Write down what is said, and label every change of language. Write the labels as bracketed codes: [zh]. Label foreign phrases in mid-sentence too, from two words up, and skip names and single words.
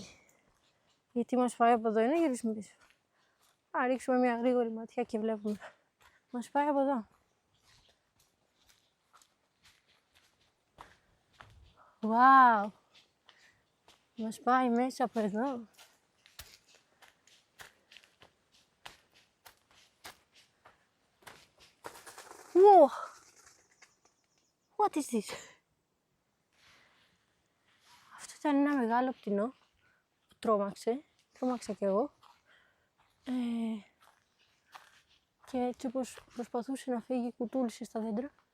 [el] Γιατί μας πάει από εδώ. Είναι γυρίσουμε πίσω. Α, ρίξουμε μια γρήγορη ματιά και βλέπουμε. Μας πάει από εδώ. Wow. Μας πάει μέσα από εδώ. Wow. [en] What is this? [el] Αυτό ήταν ένα μεγάλο πτηνό που τρόμαξε. Τρόμαξα κι εγώ. Και έτσι όπως προσπαθούσε να φύγει, κουτούλησε στα δέντρα.